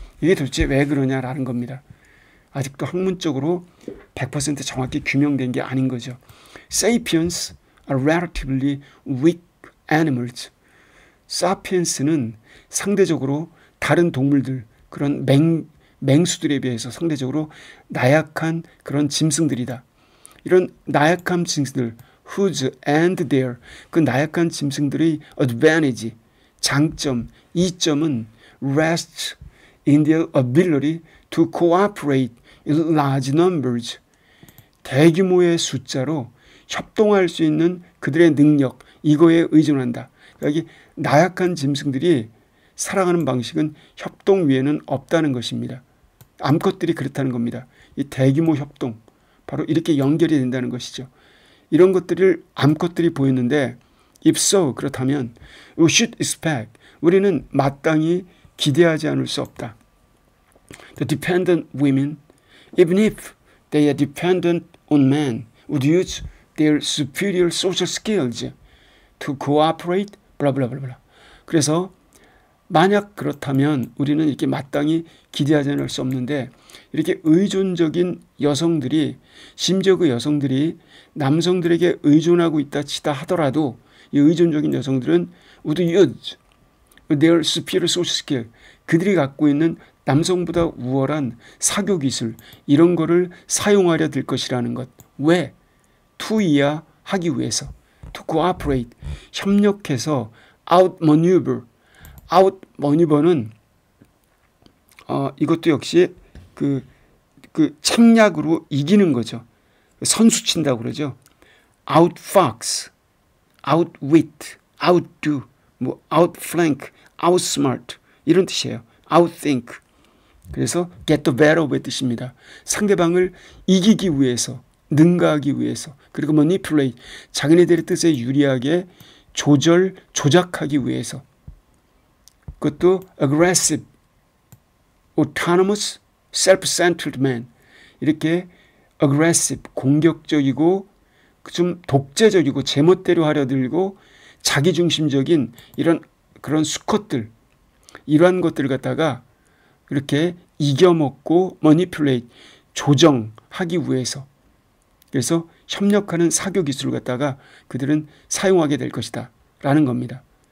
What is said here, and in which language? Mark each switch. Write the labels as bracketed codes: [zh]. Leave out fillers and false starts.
[ko] 이게 도대체 왜 그러냐라는 겁니다. 아직도 학문적으로 100% 정확히 규명된 게 아닌 거죠. [en] Sapiens are relatively weak animals. [ko] 사피엔스는 상대적으로 다른 동물들, 그런 맹수들에 비해서 상대적으로 나약한 그런 짐승들이다. 이런 나약한 짐승들, [en] whose and their, [ko] 그 나약한 짐승들의 advantage, 장점, 이점은 [en] rests in their ability to cooperate in large numbers. [ko] 대규모의 숫자로 협동할 수 있는 그들의 능력, 이거에 의존한다. 여기 나약한 짐승들이 살아가는 방식은 협동 외에는 없다는 것입니다. 암컷들이 그렇다는 겁니다. 이 대규모 협동, 바로 이렇게 연결이 된다는 것이죠. 이런 것들을 암컷들이 보였는데 [en] if so, [ko] 그렇다면 [en] we should expect, [ko] 우리는 마땅히 기대하지 않을 수 없다. [en] The dependent women, even if they are dependent on men, would use their superior social skills to cooperate, blah blah blah blah. [ko] 그래서 만약 그렇다면 우리는 이렇게 마땅히 기대하지 않을 수 없는데, 이렇게 의존적인 여성들이, 심지어 그 여성들이 남성들에게 의존하고 있다 치다 하더라도 이 의존적인 여성들은 [en] would use their superior social skill, [ko] 그들이 갖고 있는 남성보다 우월한 사교 기술, 이런 거를 사용하려 들 것이라는 것. 왜? to 이하하기 위해서. [en] to cooperate, [ko] 협력해서 [en] outmaneuver. [ko] outmaneuver는 이것도 역시 그 책략으로 이기는 거죠. 선수 친다고 그러죠. [en] outfox, outwit, outdo, 뭐 outflank, outsmart [ko] 이런 뜻이에요. [en] outthink. [ko] 그래서 [en] get the better of [ko] 의 뜻입니다. 상대방을 이기기 위해서, 능가하기 위해서, 그리고 manipulate, 자기네들의 뜻에 유리하게 조작하기 위해서. 그것도 [en] aggressive, autonomous, self-centered man, [ko] 이렇게 aggressive, 공격적이고 좀 독재적이고 제멋대로 하려 들고 자기중심적인 그런 수컷들, 이러한 것들을 갖다가 이렇게 이겨먹고 manipulate, 조정하기 위해서, 그래서 협력하는 사교 기술을 갖다가 그들은 사용하게 될 것이다 라는 겁니다.